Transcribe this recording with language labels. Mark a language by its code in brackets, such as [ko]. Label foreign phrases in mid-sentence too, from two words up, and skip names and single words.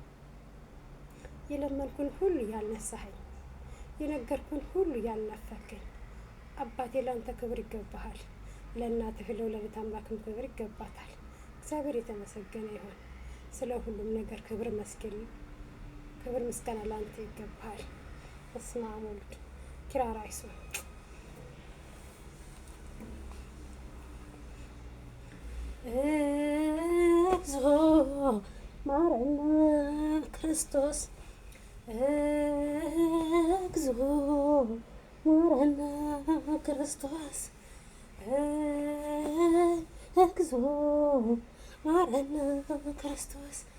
[am] የለመንኩን ሁሉ ያልነሳኸኝ፣ የነገርኩን ሁሉ ያልናፈከኝ አባቴ ለአንተ ክብር ይገባሃል። ለእናትህ ለወላዲተ አምላክም ክብር ይገባታል። እግዚአብሔር የተመሰገነ ይሁን። ስለ ሁሉም ነገር ክብር ምስጋና ለአንተ ይገባሃል። [gez] በስመ አብ ወወልድ ኪራራይሱ እግዚኦ ማረነ ክርስቶስ፣ እግዚኦ ማረነ ክርስቶስ፣ እግዚኦ ማረነ ክርስቶስ፣